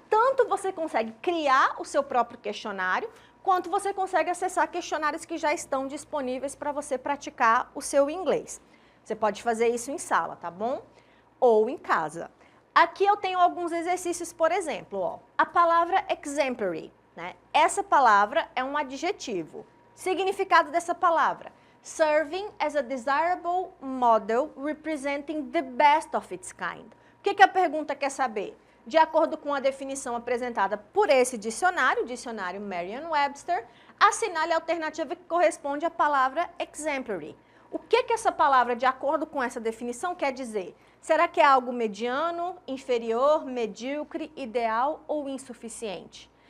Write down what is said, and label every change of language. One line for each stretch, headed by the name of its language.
Portuguese: Tanto você consegue criar o seu próprio questionário, quanto você consegue acessar questionários que já estão disponíveis para você praticar o seu inglês. Você pode fazer isso em sala, tá bom? Ou em casa. Aqui eu tenho alguns exercícios, por exemplo, ó, a palavra exemplary, né? Essa palavra é um adjetivo. Significado dessa palavra:
English: serving as a desirable model representing the best of its kind.
Portuguese: O que a pergunta quer saber? De acordo com a definição apresentada por esse dicionário, o dicionário Merriam-Webster, assinale a alternativa que corresponde à palavra exemplary. O que essa palavra, de acordo com essa definição, quer dizer? Será que é algo mediano, inferior, medíocre, ideal ou insuficiente?